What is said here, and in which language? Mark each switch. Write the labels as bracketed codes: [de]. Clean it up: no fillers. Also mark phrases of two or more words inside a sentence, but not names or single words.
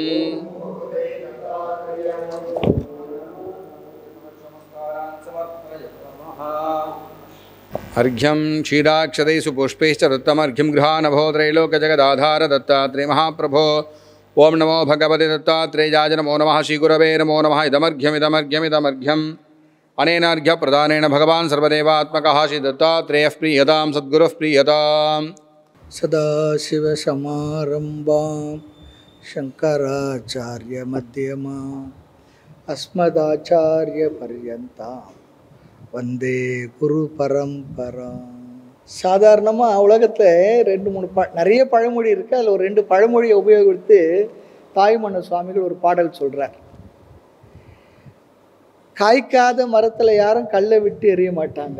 [sa] अर्घ्यं क्षीराक्षतैः सुपुष्पैश्च दत्तमर्घ्यं गृहानभो त्रैलोक्यजगदाधार दत्तात्रेय महाप्रभो ओं नमो भगवते दत्तात्रेयाय नमो नमः श्रीगुरवे नमो नमः इदमर्घ्यमिदमर्घ्यमिदमर्घ्यम् अनेन अर्घ्यप्रदानेन भगवान् सर्वदेवात्मकः श्री दत्तात्रेयः प्रीयतां सद्गुरुः प्रीयताम् सदाशिवसमारम्भां शङ्कराचार्यमध्यमाम् अस्मदाचार्यपर्यन्तां वन्दे குருபரம்பராம். [ta] சாதாரணமாக உலகத்தில் நிறைய பழமொழி இருக்குது. அதில் ஒரு 2 பழமொழியை உபயோகித்து தாய்மன்ன சுவாமிகள் ஒரு பாடல் சொல்கிறார். காய்க்காத மரத்தில் யாரும் கல்லை விட்டு எறிய மாட்டாங்க.